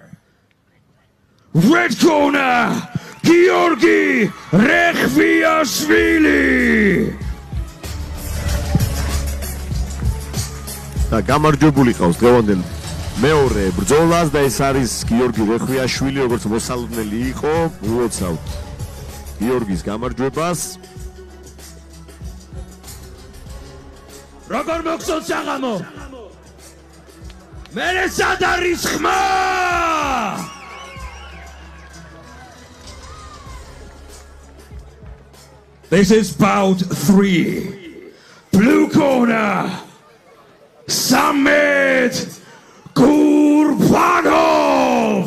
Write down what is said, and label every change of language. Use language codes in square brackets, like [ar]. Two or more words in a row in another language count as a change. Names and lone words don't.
[en] Red corner, Georgi Rekhviashvili. [ka] და გამარჯვებული ყავს დღევანდელ მეორე ბრძოლას და ეს არის გიორგი რეხვიაშვილი, როგორც მოსალოდნელი იყო. მოვეცავთ გიორგის გამარჯვებას. როგორ მოგწონს საღამო? მე სად არის ხმა? [en] This is bout 3. Blue corner, Samet Kurbanov.